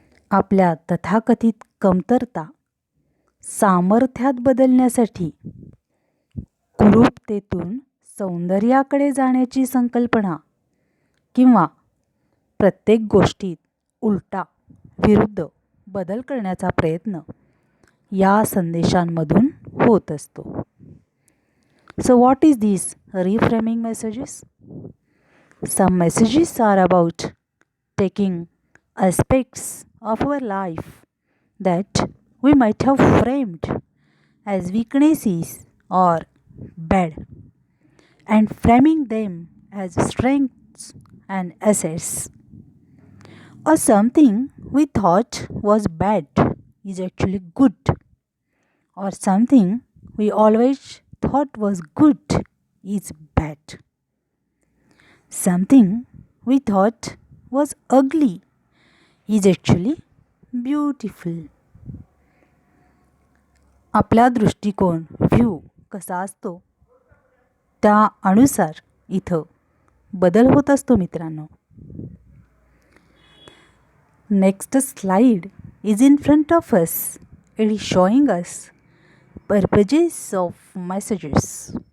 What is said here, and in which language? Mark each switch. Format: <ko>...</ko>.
<mr>आपल्या तथाकथित कमतरता सामर्थ्यात बदलण्यासाठी कुरूपतेतून सौंदर्याकडे जाण्याची संकल्पना किंवा प्रत्येक गोष्टीत उलटा विरुद्ध बदल करण्याचा प्रयत्न या संदेशांमधून होत असतो.</mr> <en>So what is this reframing messages? Some messages are about taking aspects of our life that we might have framed as weaknesses or bad and framing them as strengths and assets. Or something we thought was bad is actually good, or something we always thought was good is bad. Something we thought was ugly is actually beautiful.</en> <mr>आपला दृष्टिकोन view कसा असतो त्या अनुसार इथं बदल होत असतो मित्रांनो.</mr> <en>Next slide is in front of us. It is showing us purposes of messages.</en>